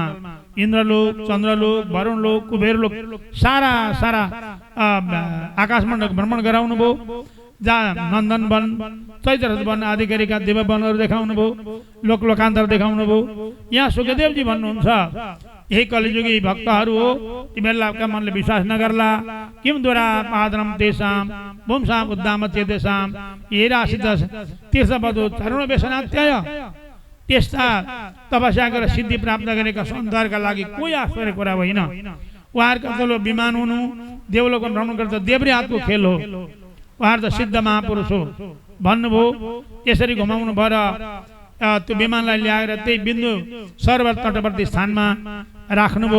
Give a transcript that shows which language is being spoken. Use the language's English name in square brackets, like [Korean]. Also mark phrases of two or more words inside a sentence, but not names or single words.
[Nepali] इन्द्रलोक, चन्द्रलोक, वरुणलोक, कुबेरलोक सारा सारा आकाश मण्डल भ्रमण गराउनु भयो। जहाँ नन्दन वन, चैत्ररथ वन आदि गरेका देववनहरू देखाउनु भयो, लोक लोकान्तर देखाउनु भयो। यहाँ सुखदेवजी भन्नुहुन्छ, यही कलिजुगी भक्तहरू हो, तिमीहरूका मनले विश्वास नगर्ला। [Sanskrit] किम द्वारा पादनम तेषाम पुंसाम उद्दाम चेतेषाम ये राशित तीर्थपदो तरुण व्यसनात्याय। [Nepali] त्यस्ता तपस्या गरेर सिद्धि प्राप्त गरेका सन्तानका लागि कोही आश्चर्य कुरा होइन। उहाँहरूका तल विमान हुनु, देवलोकमा भ्रमण गर्दा देब्रे हातको खेल हो। उहाँहरू त सिद्ध महापुरुष हो भन्नुभयो। त्यसरी घुमाउनु भएर त्यो विमानलाई ल्याएर त्यही बिन्दु सरोवर तटवर्ती स्थानमा राख्नुभयो।